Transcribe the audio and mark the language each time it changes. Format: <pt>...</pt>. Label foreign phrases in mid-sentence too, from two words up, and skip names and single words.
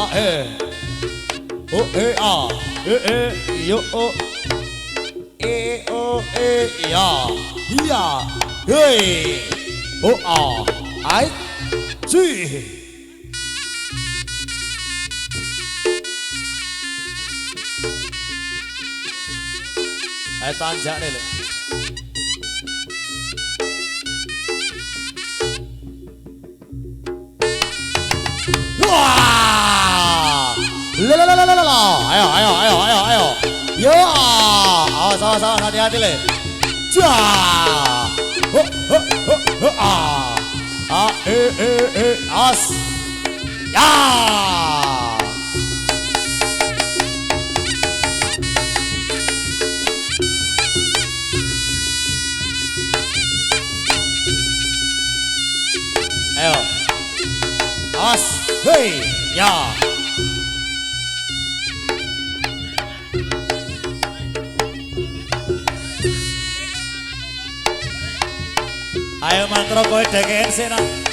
<id>yo ya iya hey ai ci ayo tanjak nih le wah ayo yo awas hati-hati le as ya</id> <jv>ayo as hey ya ayo mantro kowe deken sih nak</jv>